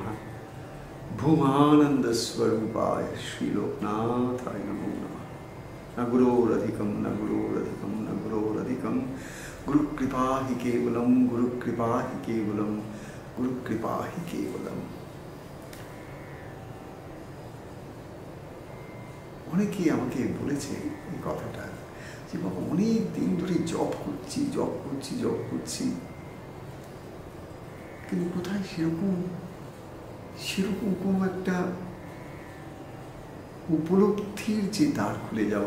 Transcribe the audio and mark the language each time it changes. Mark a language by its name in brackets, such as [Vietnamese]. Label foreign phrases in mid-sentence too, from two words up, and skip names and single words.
[Sanskrit] भूमानंद स्वरूपाय श्री लोकनाथाय नमो नमः। न गुरोरधिकं न गुरोरधिकं न गुरोरधिकं गुरु कृपा हि केवलम गुरु कृपा हि केवलम गुरु कृपा हि केवलम। [Bangla] অনেকেই আমাকে বলেছে এই কথাটা যে বাবা অনেক দিন ধরে জব করছি কিন্তু কোথায় সেরকম কোনো একটা উপলব্ধির যে দ্বার খুলে যাওয়া।